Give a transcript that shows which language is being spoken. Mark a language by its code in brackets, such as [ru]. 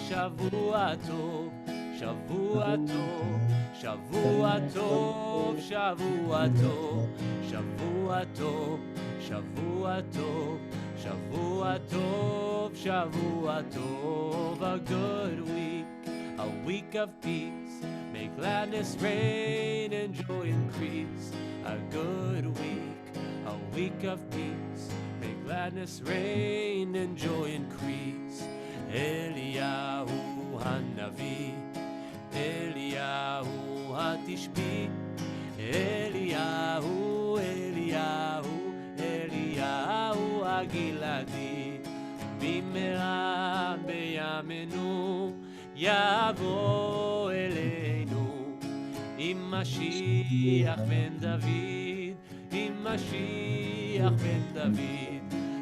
[he] שבוע טוב, שבוע טוב, שבוע טוב, שבוע טוב, שבוע טוב, שבוע טוב, שבוע טוב, שבוע טוב. [en] A good week, a week of peace, may gladness reign and joy increase. A good week, a week of peace, may gladness reign and joy increase. [he] Eliyahu Hanavi, Eliyahu Hatishbi, Eliyahu, Eliyahu, Eliyahu Agiladi, במהרה בימינו יבוא אלינו, עם משיח בן דוד, עם משיח בן דוד.